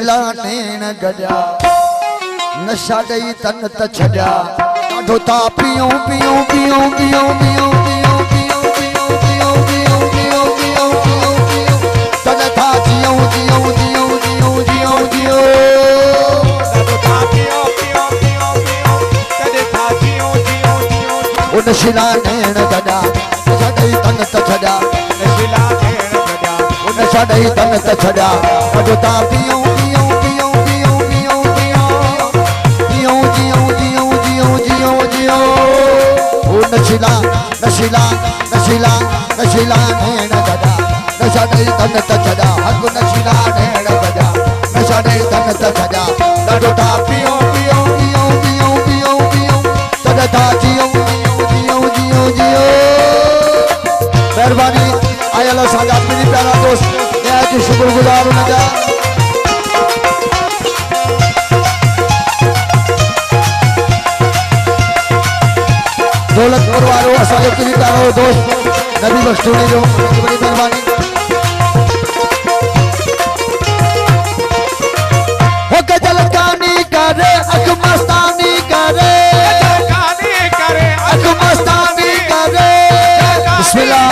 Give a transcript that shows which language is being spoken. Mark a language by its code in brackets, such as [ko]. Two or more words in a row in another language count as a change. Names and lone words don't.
[sd] नशीला नैन गजा नशा दई तन त छजा ॾाढो था पियूं पियूं पियूं पियूं पियूं पियूं पियूं पियूं पियूं पियूं पियूं पियूं पियूं तन था जियूं जियूं जियूं जियूं जियूं जियूं ॾाढो था पियूं पियूं पियूं पियूं तन था जियूं जियूं जियूं ओ नशीला नैन गजा नशा दई तन त छजा नशीला नैन गजा ओ नशा दई तन त छजा ॾाढो था पियूं पियूं पियूं पियूं पियूं पियूं जियूं जियूं जियूं जियूं जियूं जियूं ओ नशीला नशीला नशीला नशीला नैन गजा नशा दई तन त छजा हक नशीला नैन गजा नशा दई तन त छजा ॾाढो था पियूं पियूं पियूं पियूं पियूं पियूं तन था जियूं जियूं जियूं जियूं जियूं मेहरबानी आयल साजा पीरी प्यारा दोस्त [ur] میں آج شکرگزار ہوں [sd] जा दौलतपुर वालों असांजो पीरी प्यारो दोस्त नबी बख्शूनी जो बड़ी मेहरबानी हो के जलकानी करे अख मस्तानी करे अख मस्तानी करे बिस्मिल्लाह